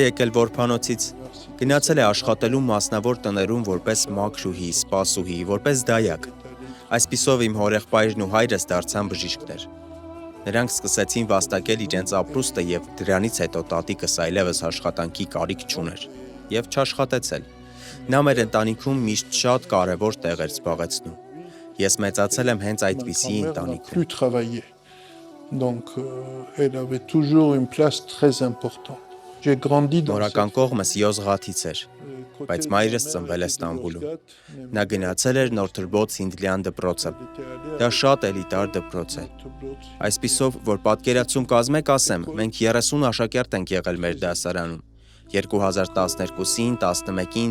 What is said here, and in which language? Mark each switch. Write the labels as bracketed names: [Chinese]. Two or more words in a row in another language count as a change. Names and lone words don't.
[Armenian] եկել որբանոցից, գնացել է աշխատելու մասնավոր տներում որպես մաքրուհի, սպասուհի, որպես դայակ։ Այսպիսով իմ հորեղբայրն ու հայրս դարձան բժիշկներ։ Նրանք սկսեցին վաստակել իրենց ապրուստը եւ դրանից հետո տատիկս այլևս աշխատանքի կարիք չուներ եւ չաշխատեցել։ Նա մեր ընտանիքում միշտ շատ կարեւոր տեղ էր զբաղեցնում։ Ես մեծացել եմ հենց այդպիսի ընտանիքում։ [French] Donc elle avait toujours une place très importante. J'ai grandi dans [Armenian] Նորական կողմս Յոզղաթից էր, բայց մայրս ծնվել է Ստամբուլում։ Նա գնացել էր Նորթրբոտ Սինդլյան դպրոցը։ Դա շատ էլիտար դպրոց է։ Այսպիսով, որ պատկերացում կազմեք, ասեմ, մենք 30 աշակերտ ենք եղել մեր դասարանում։ 2012-ին, 11-ին,